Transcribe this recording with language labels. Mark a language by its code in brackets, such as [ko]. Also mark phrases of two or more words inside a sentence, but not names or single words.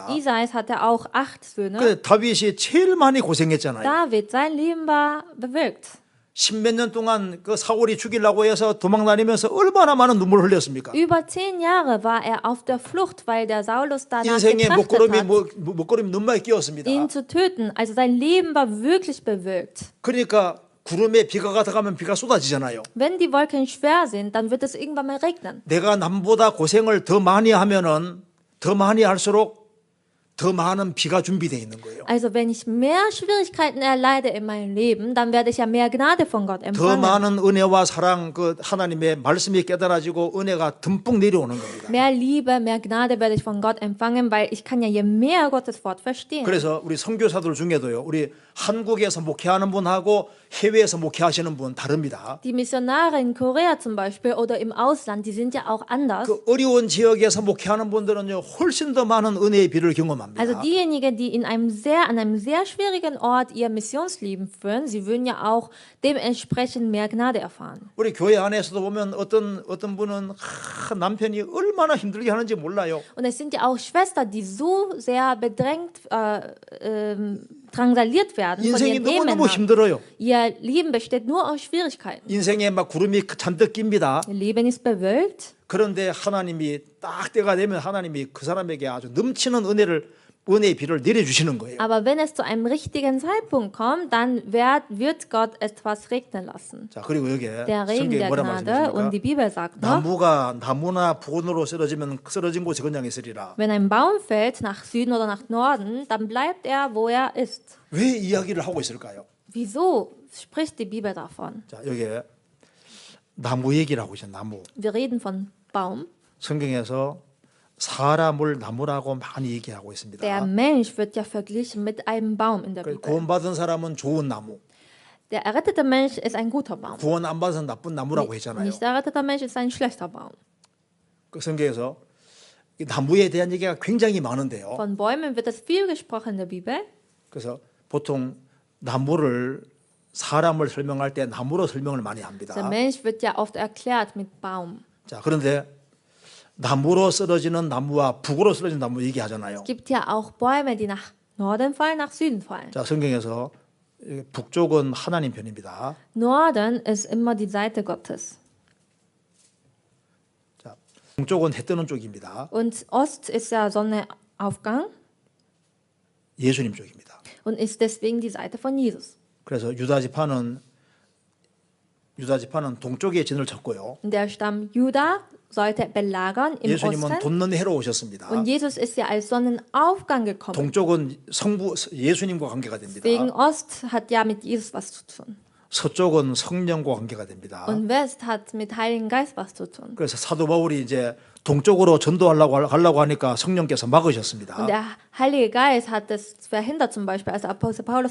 [de] Isais hatte auch 8 Söhne. [ko] 그 다윗이 제일 많이 고생했잖아요. [de] David, sein Leben war bewölkt. [ko] 10몇 년 동안 그 사울이 죽이려고 해서 도망다니면서 얼마나 많은 눈물을 흘렸습니까? [de] Über 10 Jahre war er auf der Flucht, weil der Saulus danach [ko] 인생의 [de] getrachtet hat, [ko] 목구름이 너무 많이 끼었습니다. [de] ihn zu töten. Also sein Leben war wirklich bewölkt. [ko] 그러니까 구름에 비가 가다가면 비가 쏟아지잖아요. [de] Wenn die Wolken schwer sind, dann wird es irgendwann mal regnen. [ko] 내가 남보다 고생을 더 많이 하면은 더 많이 할수록 더 많은 비가 준비되어 있는 거예요. [de] Also wenn ich mehr Schwierigkeiten erleide in meinem Leben, dann werde ich ja mehr Gnade von Gott [ko] 더 [de] empfangen. [ko] 많은 은혜와 사랑, 그 하나님의 말씀이 깨달아지고 은혜가 듬뿍 내려오는 겁니다. [de] Mehr Liebe, mehr Gnade werde ich von Gott empfangen, weil ich kann ja je mehr Gottes Wort verstehen. [ko] 그래서 우리 선교사들 중에도요, 우리 한국에서 목회하는 분하고 해외에서 목회하시는 분 다릅니다. [de] Die Missionare in Korea zum Beispiel oder im Ausland, die sind ja auch anders. [ko] 그 어려운 지역에서 목회하는 분들은요, 훨씬 더 많은 은혜의 비를 경험합니다. [de] Also diejenigen, die an einem sehr schwierigen Ort ihr Missionsleben führen, sie würden ja auch dementsprechend mehr Gnade erfahren. [ko] 우리 교회 안에서도 보면 어떤 분은 남편이 얼마나 힘들게 하는지 몰라요. [de] Und es sind ja auch Schwestern, die so sehr bedrängt, drangsaliert werden von [ko] 인생이 [de] ihren [ko] 너무너무 [de] Ehemännern. [ko] 힘들어요. [de] Ihr Leben besteht nur aus Schwierigkeiten. [ko] 인생에 막 구름이 잔뜩 낍니다. [de] Ihr Leben ist bewölkt. [ko] 그런데 하나님이 딱 때가 되면 하나님이 그 사람에게 아주 넘치는 은혜의 비를 내려주시는 거예요. [de] Aber wenn es zu einem richtigen Zeitpunkt kommt, dann wird Gott etwas regnen lassen. [ko] 자, 그리고 여기에 [de] Der Regen [ko] 성경에 [de] der [ko] 뭐라 [de] Gnade und die [ko] 말씀하십니까? [de] Bibel sagt noch, [ko] 나무나 북으로 쓰러지면 쓰러진 곳에 그냥 있으리라. [de] wenn ein Baum fällt nach Süden oder nach Norden, dann bleibt er, wo er ist. [ko] 왜 이야기를 하고 있을까요? [de] Wieso spricht die Bibel davon? [ko] 자, 여기에 나무 얘기를 하고 있어요. 나무. [de] Wir reden von Baum. [ko] 성경에서 사람을 나무라고 많이 얘기하고 있습니다. [de] Der Mensch wird ja verglichen mit einem Baum in der Bibel. [ko] 구원받은 사람은 좋은 나무, [de] Der errettete Mensch ist ein guter Baum. [ko] 구원 안 받은 나쁜 나무라고 했잖아요. [de] Nicht der errettete Mensch ist ein schlechter Baum. [ko] 그 성경에서 이 나무에 대한 얘기가 굉장히 많은데요. [de] Von Bäumen wird es viel gesprochen in der Bibel. [ko] 그래서 보통 사람을 설명할 때 나무로 설명을 많이 합니다. [de] Der Mensch wird ja oft erklärt mit Baum. [ko] 자, 그런데 나무로 쓰러지는 나무와 북으로 쓰러지는 나무 얘기하잖아요. [de] Es gibt ja auch Bäume, die nach Norden fallen, nach Süden fallen. [ko] 자, 성경에서 북쪽은 하나님 편입니다. [de] Norden ist immer die Seite Gottes. [ko] 자, 동쪽은 해 뜨는 쪽입니다. [de] Und Ost ist ja Sonnenaufgang [ko] 예수님 쪽입니다. [de] und ist deswegen die Seite von Jesus. [ko] 그래서 유다 지파는 동쪽에 진을 쳤고요. [de] Und der Stamm Juda sollte belagern im [ko] 예수님은 [de] Osten. [ko] 돋는 해로 오셨습니다. [de] Und Jesus ist ja als Sonnenaufgang gekommen. [ko] 동쪽은 예수님과 관계가 됩니다. [de] Deswegen Ost hat ja mit Jesus was zu tun. [ko] 서쪽은 성령과 관계가 됩니다. [de] Und West hat mit Heiligen Geist was zu tun. [ko] 그래서 사도 바울이 이제 동쪽으로 전도하려고 하니까 성령께서 막으셨습니다. [de] Und der Heilige Geist hat es verhindert, zum Beispiel als Apostel Paulus